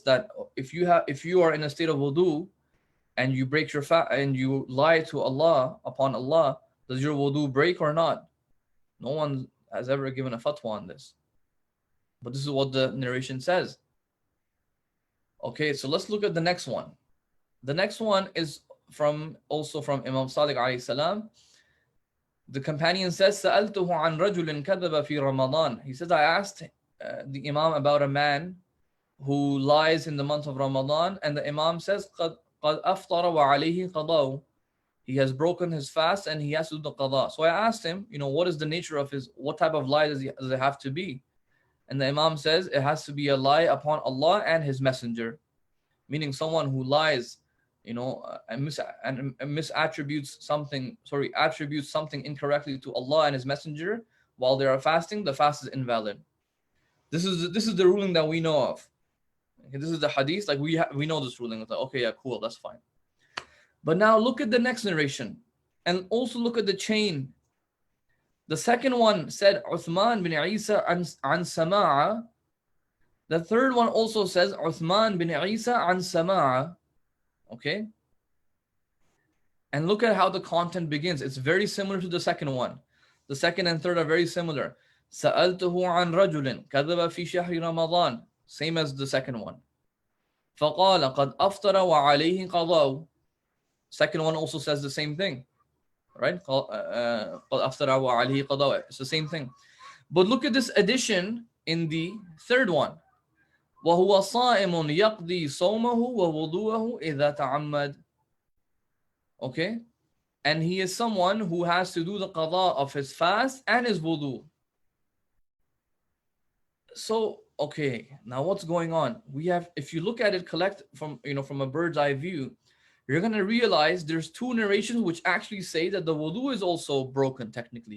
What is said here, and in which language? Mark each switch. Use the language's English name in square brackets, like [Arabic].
[English] That if you are in a state of wudu and you break your fast and you lie to Allah upon Allah, does your wudu break or not? No one has ever given a fatwa on this. But this is what the narration says. Okay, so let's look at the next one. The next one is also from Imam Sadiq alayhi salam. The companion says, [Arabic] سألته عن رجل كذب في رمضان. [English] He says, I asked the Imam about a man who lies in the month of Ramadan, and the Imam says, [Arabic] قد أفطر وعليه قضاء. [English] He has broken his fast and he has to do the qada. So I asked him, what is the nature of what type of lie does it have to be? And the Imam says it has to be a lie upon Allah and His Messenger, meaning someone who lies, and misattributes something, attributes something incorrectly to Allah and His Messenger while they are fasting, the fast is invalid. This is the ruling that we know of. Okay, this is the hadith, like we know this ruling. It's like, okay, yeah, cool, that's fine. But now look at the next narration, and also look at the chain. The second one said Uthman bin Isa an Sama'a. The third one also says Uthman bin Isa an Sama'a. Okay? And look at how the content begins. It's very similar to the second one. The second and third are very similar. [Arabic] سألته عن رجل كذب في شهر رمضان. [English] Same as the second one. [Arabic] فقال قد أفطر وعليه قضاء. [English] Second one also says the same thing. Right? [Arabic] قد أفطر وعليه قضاء. [English] It's the same thing. But look at this addition in the third one. [Arabic] وهو صائم يقضي صومه ووضوءه إذا تعمد. [English] Okay? And he is someone who has to do the qada of his fast and his wudu. So, okay, now what's going on? We have, if you look at it from a bird's eye view, you're going to realize there's two narrations which actually say that the wudu is also broken technically.